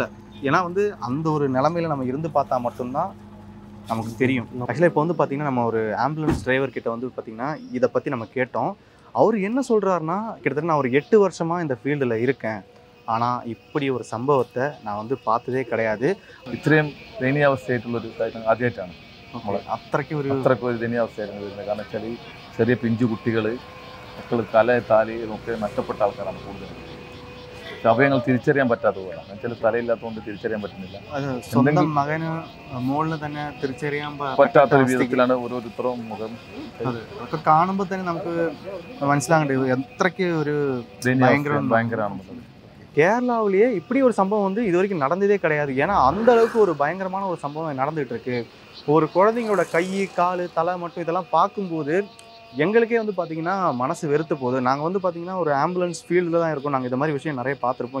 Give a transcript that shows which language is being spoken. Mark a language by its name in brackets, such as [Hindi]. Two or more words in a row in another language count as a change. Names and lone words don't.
[Tamil] ஏன்னா வந்து அந்த ஒரு நிலமையில நம்ம இருந்து பார்த்தா மட்டும்தான் நமக்கு தெரியும். ஆக்சுவலாக இப்போ வந்து பார்த்திங்கன்னா நம்ம ஒரு ஆம்புலன்ஸ் டிரைவர் கிட்ட வந்து பார்த்திங்கன்னா இதை பற்றி நம்ம கேட்டோம். அவர் என்ன சொல்கிறாருன்னா, கிட்டத்தட்ட நான் ஒரு 8 வருஷமாக இந்த ஃபீல்டில் இருக்கேன். ஆனால் இப்படி ஒரு சம்பவத்தை நான் வந்து பார்த்ததே கிடையாது. [Malayalam] ഇത്രയും ദയനീയാവസ്ഥയായിട്ടുള്ളൊരു കാര്യം ആദ്യമായിട്ടാണ്. അത്രയ്ക്ക് ഒരു ദയനീയാവസ്ഥയായിരുന്നു വരുന്നത്. കാരണം വെച്ചാൽ ചെറിയ പിഞ്ചു കുട്ടികൾ, മക്കൾ തല താലി ഒക്കെ നഷ്ടപ്പെട്ട ആൾക്കാരാണ് കൂടുതൽ. അവയങ്ങൾ തിരിച്ചറിയാൻ പറ്റാത്ത പോലെ. എന്നുവെച്ചാൽ തലയില്ലാത്തതുകൊണ്ട് തിരിച്ചറിയാൻ പറ്റുന്നില്ല. സ്വന്തം മകന് മോളിൽ തന്നെ തിരിച്ചറിയാൻ പറ്റാത്തൊരു വിധത്തിലാണ് ഓരോരുത്തരും മുഖം. അതൊക്കെ കാണുമ്പോൾ തന്നെ നമുക്ക് മനസ്സിലാകേണ്ടത് എത്രയ്ക്ക് ഒരു ഭയങ്കരമാണ്. [Tamil] கேரளாவிலேயே இப்படி ஒரு சம்பவம் வந்து இது வரைக்கும் நடந்ததே கிடையாது. ஏன்னா அந்த அளவுக்கு ஒரு பயங்கரமான ஒரு சம்பவம் நடந்துகிட்டு இருக்கு. ஒரு குழந்தைங்களோட கை கால் தலை மட்டும் இதெல்லாம் பார்க்கும்போது எங்களுக்கே வந்து பார்த்திங்கன்னா மனசு வெறுத்து போகுது. நாங்கள் வந்து பார்த்திங்கன்னா ஒரு ஆம்புலன்ஸ் ஃபீல்டில் தான் இருக்கோம். நாங்கள் இந்த மாதிரி விஷயம் நிறைய பார்த்துருப்போம்.